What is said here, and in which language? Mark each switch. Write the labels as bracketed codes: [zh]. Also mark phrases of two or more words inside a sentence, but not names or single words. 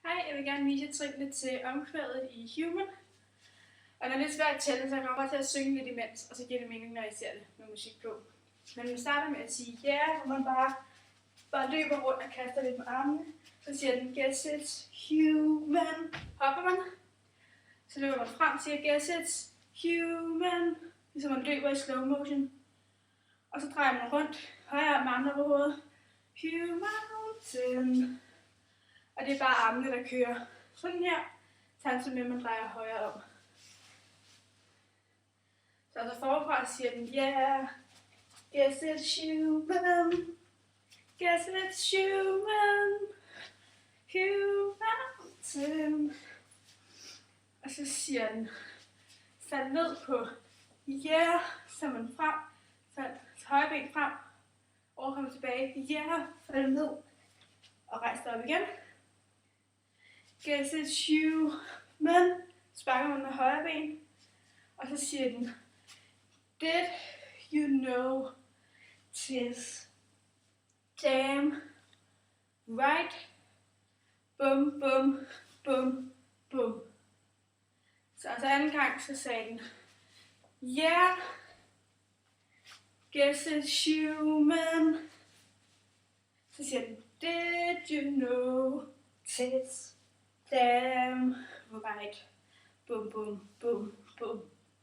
[da] jeg vil gerne vise trinene til omkvædet i Human. Og det er lidt svært at tælle, så jeg kommer bare til at synge lidt imens, og så giver det mening, når jeg ser det med musik på. Men vi starter med at sige yeah, hvor man bare løber rundt og kaster lidt med armene. Så siger den, [en] guess it's human. [da] Hopper man. Så løber man frem og siger, [en] guess it's human. [da] Ligesom man løber i [en] slow motion. [da] Og så drejer man rundt, højre arm med andre på hovedet. Human. Og det er bare armene, der kører sådan her, samtidig med at man drejer højre om. Så forfra siger den, [en] yeah, guess it's human. Guess it's human. Human. [da] Og så siger den, fald ned på yeah, så man frem, fald højre ben frem, overkom tilbage, yeah, fald ned, og rejs dig op igen. [en] Guess it's human, [da] sparker man med højre ben, og så siger den, [en] did you know tis damn right, bum bum bum bum. [da] Så anden gang, så sagde den, [en] yeah, guess it's human. [da] Så siger den, [en] did you know tis damn right, bum bum bum bum.